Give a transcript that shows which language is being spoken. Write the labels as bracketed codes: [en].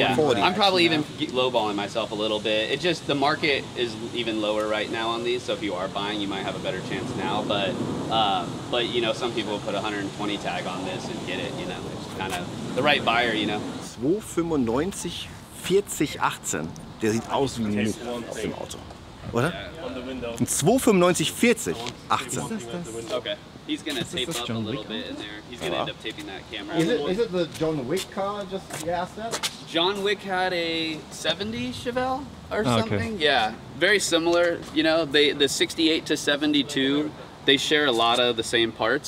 [en] Yeah, 40. I'm probably even lowballing myself a little bit. It just, the market is even lower right now on these, so if you are buying, you might have a better chance now. But you know, some people put a 120 tag on this and get it. You know, it's kind of the right buyer. You know. 295 40 18. [de] Der sieht aus wie ein auf dem Auto, oder? Ein 295 40 18. [en] Okay. He's gonna tape up a little bit in there. He's gonna end up taping that camera. Is it the John Wick car? Just asked that. John Wick had a 70 Chevelle or Oh, okay. something. Yeah, very similar. You know, the 68 to 72, they share a lot of the same parts.